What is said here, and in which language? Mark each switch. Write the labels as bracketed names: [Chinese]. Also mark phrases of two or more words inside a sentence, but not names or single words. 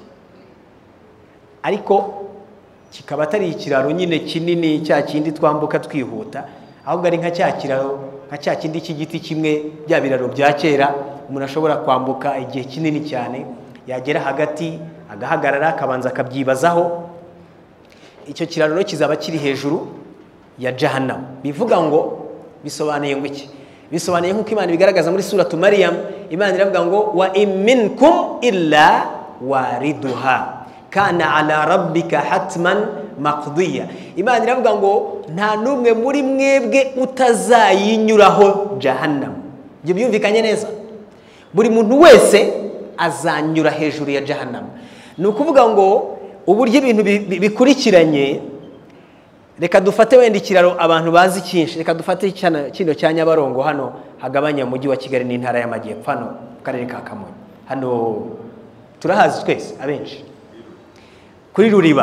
[Kinyarwanda] Ariko kikaba atari ikiraro nyine kinini cya kindi twambuka twihuta, ahubwo ari nka cya kiraro, nka cya kindi cy'igiti kimwe, bya biraro bya kera umuntu ashobora kwambuka igihe kinini cyane, yagera hagati agahagarara akabanza akabyibazaho. Icyo kiraro kizaba kiri hejuru ya Jahannam. Bivuga ngo, bisobanuye ngo iki? bisobanuye nk'uko Imana bigaragaza muri suratu Maryam. Imana iravuga ngo [Arabic] وإن منكم إلا واردها كان على ربك حتما مقضيا. [Kinyarwanda] Imana iravuga ngo nta numwe muri mwebwe utazayinyuraho jahannam. Ibyo byumvikanye neza, buri muntu wese azanyura hejuru ya jahannam. Ni ukuvuga ngo uburyo ibintu bikurikiranye, reka dufate wenda ikiraro abantu bazi cyinshi, reka dufate kino cya Nyabarongo hano hagabanya umujyi wa Kigali n'intara y'Amajyepfo, hano karere ka Kamonyi, hano turahazi twese abenshi, kuri Ruriba.